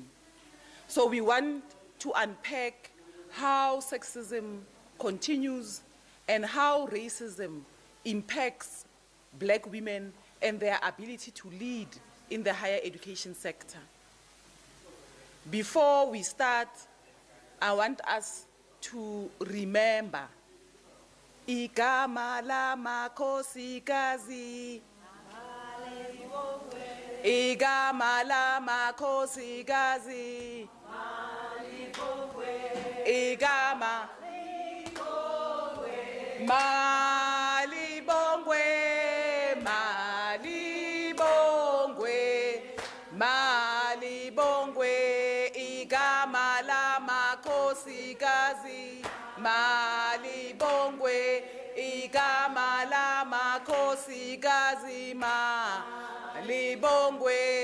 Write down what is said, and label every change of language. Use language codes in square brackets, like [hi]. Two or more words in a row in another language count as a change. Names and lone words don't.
[en] So we want to unpack how sexism continues and how racism impacts Black women and their ability to lead in the higher education sector. Before we start, I want us to remember [zu] Igama lama kosikazi, Igama lama kosikazi, Igama Malibongwe, Malibongwe, Malibongwe, Igama lama kosikazi, Malibongwe, Igama lama kosikazi, Malibongwe,